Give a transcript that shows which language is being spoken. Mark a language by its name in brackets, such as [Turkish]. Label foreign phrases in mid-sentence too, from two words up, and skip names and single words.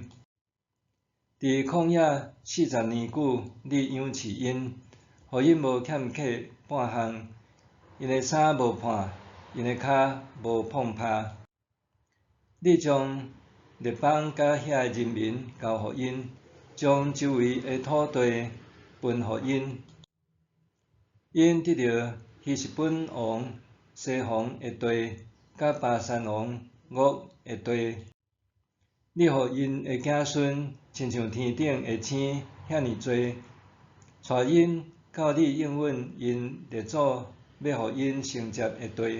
[Min Nan Chinese] 伫旷野40年久，你养饲因，互因无欠客半项，因的衫无破，因的骹无碰拍。你将列邦甲遐人民交互因，将周围的土地分互因。因得到希实本王西宏的地，甲巴珊王噩的地。你互因的子孙亲像天顶的星遐尼多，带因到你应允因列祖要互因承接的地。